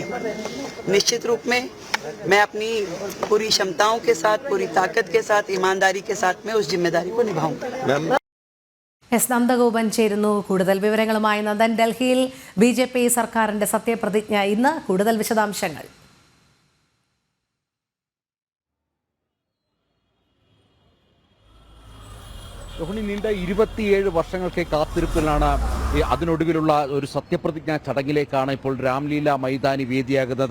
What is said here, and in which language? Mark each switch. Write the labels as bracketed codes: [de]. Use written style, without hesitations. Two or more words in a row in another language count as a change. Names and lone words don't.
[hi] निश्चित रूप में मैं अपनी पूरी क्षमताओं के साथ, पूरी ताकत के साथ, ईमानदारी के साथ में उस जिम्मेदारी को निभाऊंगा। [ml] എസ് നന്ദഗോപൻ ചേരുന്നു. കൂടുതൽ വിവരങ്ങളുമായി നന്ദൻ. ഡൽഹിയിൽ ബി.ജെ.പി. സർക്കാരിന്റെ സത്യപ്രതിജ്ഞ ഇന്ന്. കൂടുതൽ വിശദാംശങ്ങൾ. നീണ്ട 27 വർഷങ്ങൾക്ക് കാത്തിരിപ്പിലാണ് അതിനൊടുവിലുള്ള ഒരു സത്യപ്രതിജ്ഞാ ചടങ്ങിലേക്കാണ് ഇപ്പോൾ രാംലീല മൈതാനി വേദിയാകുന്നത്.